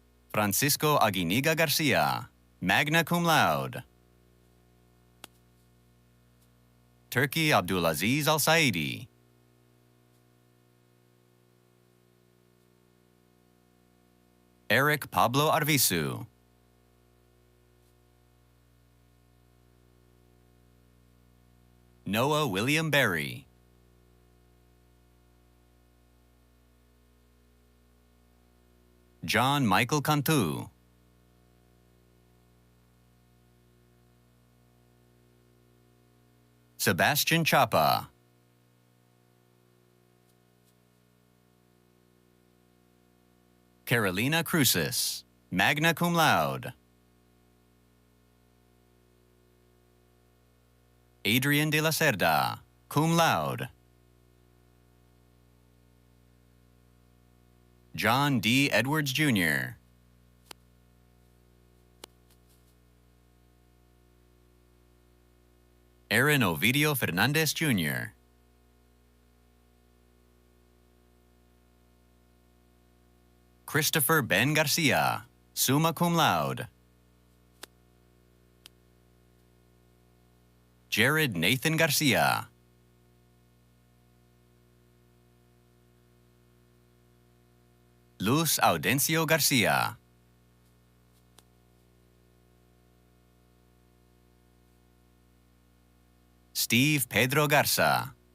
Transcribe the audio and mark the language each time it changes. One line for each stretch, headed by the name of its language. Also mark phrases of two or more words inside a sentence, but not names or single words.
English: Francisco Aguiniga Garcia,
Latin: magna cum laude.
English: Turki Abdulaziz Al-Saidi. Eric Pablo Arvizu. Noah William Berry. John Michael Cantu. Sebastian Chapa. Carolina Cruces,
Latin: magna cum laude.
English: Adrian de la Cerda,
Latin: cum laude.
English: John D. Edwards, Jr. Aaron Ovidio Fernandez, Jr. Christopher Ben Garcia,
Latin: summa cum laude.
English: Jared Nathan Garcia. Luz Audencio Garcia. Steve Pedro Garza.